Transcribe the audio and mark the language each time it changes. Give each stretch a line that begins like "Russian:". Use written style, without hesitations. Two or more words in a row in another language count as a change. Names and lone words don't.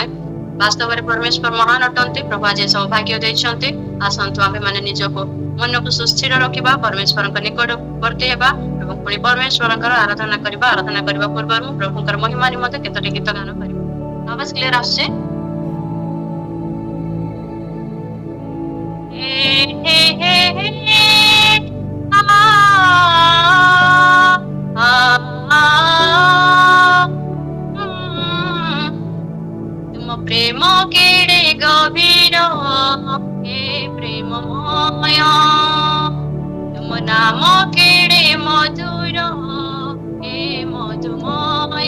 Odia: ବାସ୍ତବରେ ପରମେଶ୍ୱର ମହାନ ଅଟନ୍ତି। ପ୍ରଭୁ ଆଜି ସୌଭାଗ୍ୟ ଦେଇଛନ୍ତି। ଆସନ୍ତୁ ଆମେ ମାନେ ନିଜକୁ ମନକୁ ସୁସ୍ଥିର ରଖିବା, ପରମେଶ୍ୱରଙ୍କ ନିକଟବର୍ତ୍ତୀ ହେବା ଏବଂ ପୁଣି ପରମେଶ୍ୱରଙ୍କର ଆରାଧନା କରିବା ପୂର୍ବରୁ ମୁଁ ପ୍ରଭୁଙ୍କର ମହିମା ନିମନ୍ତେ କେତୋଟି ଗୀତ ଗାନ କରିବି। ଆବାଜ କ୍ଲିୟର ଆସୁଛି? ତୁମ ପ୍ରେମ କେଡ଼େ ଗଭୀର ହେ ପ୍ରେମମୟ, ତୁମ ନାମ କେଡ଼େ ମଧୁର ହେ ମଧୁମୟ,